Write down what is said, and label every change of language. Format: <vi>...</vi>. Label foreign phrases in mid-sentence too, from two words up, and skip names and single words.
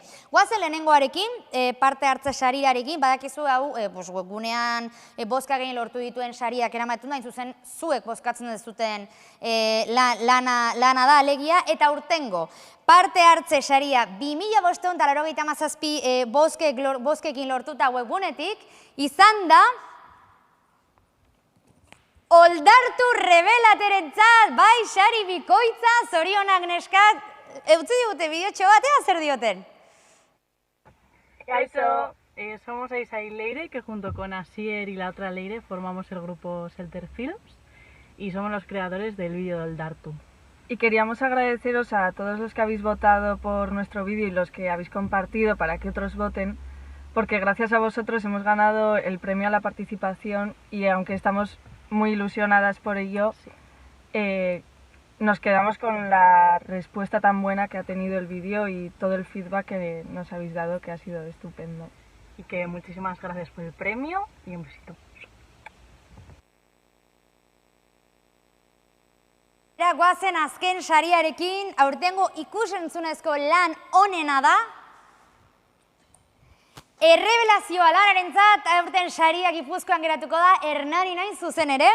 <eu>Goazen lehenengoarekin, parte hartze sariarekin, badakizu hau webgunean bozka gehien lortu dituen sariak eramatun da, hain zuzen zuek bozkatzen dezuten lana da alegia, eta aurtengo parte hartze saria 2587 bozkekin lortuta webgunetik, izan da Oldartu Rebelaterentzat, bai sari bikoitza, zorionak neskak, utzi digute bideotxo batea, zer dioten? Kaixo,</eu> <es>somos Aisa y Leire, que junto con Asier y la otra Leire formamos el grupo Shelter Films y somos los creadores del vídeo del Oldartu. Y queríamos agradeceros a todos los que habéis votado por nuestro vídeo y los que habéis compartido para que otros voten, porque gracias a vosotros hemos ganado el premio a la participación y aunque estamos muy ilusionadas por ello, nos quedamos con la respuesta tan buena que ha tenido el vídeo y todo el feedback que nos habéis dado, que ha sido estupendo. Y que muchísimas gracias por el premio y un besito.</es> <eu>Goazen azken sariarekin, aurtengo ikusentzunezko lan onena da, errebelazioa lanarentzat, aurten saria Gipuzkoan geratuko da, Hernani nain zuzen ere.</eu>